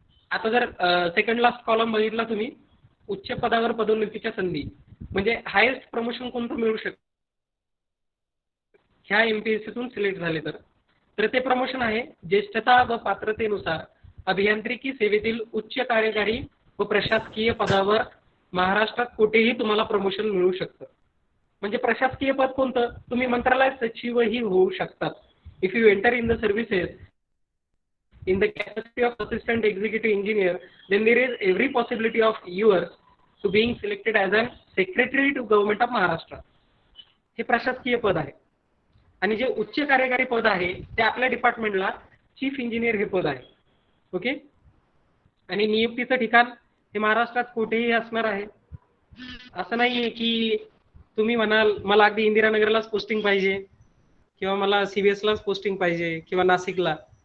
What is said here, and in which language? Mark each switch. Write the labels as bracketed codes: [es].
[mr] आता जर second last column बघितला तुम्ही, उच्च पदावर पदोन्नतीच्या संधी म्हणजे हायेस्ट प्रमोशन कोणतं मिळू शकतं ह्या MPSCतून सिलेक्ट झाले तर ते प्रमोशन आहे ज्येष्ठता व पात्रतेनुसार अभियांत्रिकी सेवेतील उच्च कार्यकारी व प्रशासकीय पदावर महाराष्ट्रात कुठेही तुम्हाला प्रमोशन मिळू शकतं. म्हणजे प्रशासकीय पद कोणतं, तुम्ही मंत्रालयात सचिवही होऊ शकतात. [en] If you enter in the services in the capacity of assistant executive engineer, then there is every possibility of yours to being selected as an secretary to government of Maharashtra. [mr] हे प्रशासकीय पद आहे. आणि जे उच्च कार्यकारी पद आहे ते आपल्या डिपार्टमेंटला चीफ इंजिनियर हे पद आहे. ओके. आणि नियुक्तीचं ठिकाण हे महाराष्ट्रात कुठेही असणार आहे. असं नाहीये की तुम्ही म्हणाल मला अगदी इंदिरानगरलाच पोस्टिंग पाहिजे किंवा मला सीबीएसलाच पोस्टिंग पाहिजे किंवा नाशिकला.